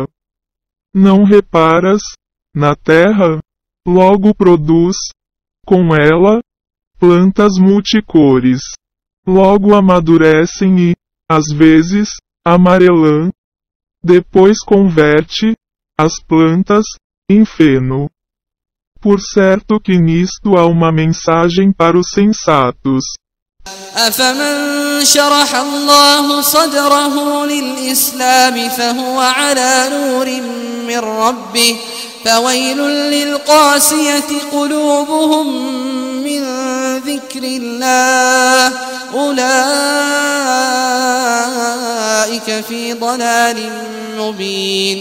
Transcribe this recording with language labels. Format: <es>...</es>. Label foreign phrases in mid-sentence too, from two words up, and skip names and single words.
<pt>Não reparas, na terra, logo produz, com ela, plantas multicores. Logo amadurecem e, às vezes, amarelam. Depois converte, as plantas, em feno. Por certo que nisto há uma mensagem para os sensatos.</pt> <ar>أفمن شرح الله صدره للإسلام فهو على نور من ربه فويل للقاسية قلوبهم من ذكر الله أولئك في ضلال مبين.</ar>